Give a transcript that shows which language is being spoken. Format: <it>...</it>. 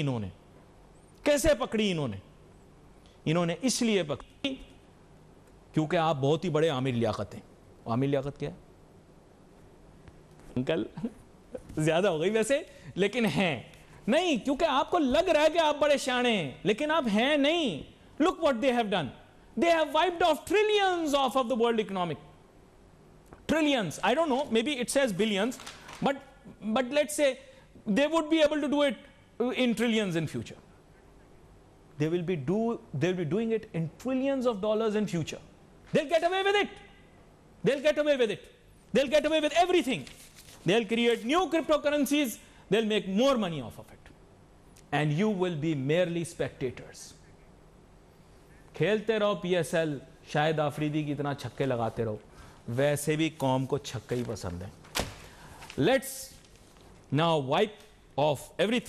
<ur>انہوں نے کیسے پکڑی؟ انہوں نے اس لیے پکڑی کیونکہ آپ بہت ہی بڑے عامر لیاقت ہیں. عامر لیاقت کیا ہے انکل؟ زیادہ ہو گئی ویسے, لیکن ہیں نہیں, کیونکہ آپ کو لگ رہا ہے کہ آپ بڑے شانے ہیں, لیکن آپ ہیں نہیں.</ur> <en>Look what they have done. They have wiped off trillions of the world economic. Trillions. I don't know, maybe it says billions, but let's say they would be able to do it in trillions in future. They will be doing it in trillions of dollars in future. They'll get away with it. They'll get away with it. They'll get away with everything. They'll create new cryptocurrencies. They'll make more money off of it. And you will be merely spectators.</en> <ur>کھیلتے رہو PSL, شاہد آفریدی کی اتنا چھکے لگاتے رہو, ویسے بھی قوم کو چھکے ہی پسند ہیں.</ur> <en>Let's now wipe off everything.</en>